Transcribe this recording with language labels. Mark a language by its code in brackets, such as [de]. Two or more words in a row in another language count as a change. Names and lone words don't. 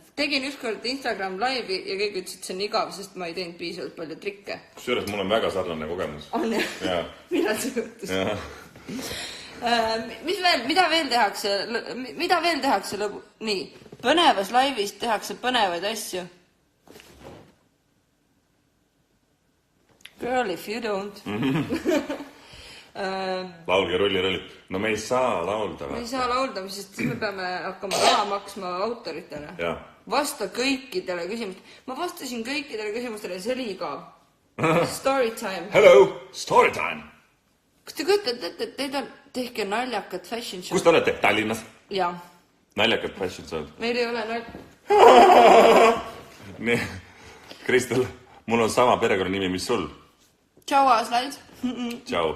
[et] Tegin ükskord Instagram laivi ja kõik ütles, et see on igav, sest ma ei teinud piisavalt palju trikke. Kusjuures mul on väga sarnane kogemus. On jah? Millal see juhtus? Mida veel tehakse lõbu? Nii, põnevas laivis tehakse põnevaid asju. [en] Girl, if you don't. [et] Laulge rulli. No me ei saa laulda. Me ei saa laulda, sest siis me peame hakkama raha maksma autoritele. Vasta kõikidele küsimustele. Ma vastasin kõikidele küsimustele, see oli igav. [en] Story time. Hello, story time. [et] Kas te kujutate ette, et teid on tehke naljakat [en] fashion show? [et] Kus te olete? Tallinnas? Jaa. Naljakat [en] fashion show? [et] Meil ei ole naljakat. Nii, Kristel, mul on sama perekonnanimi, mis sul. Tšau, Aaslaid. Tšau.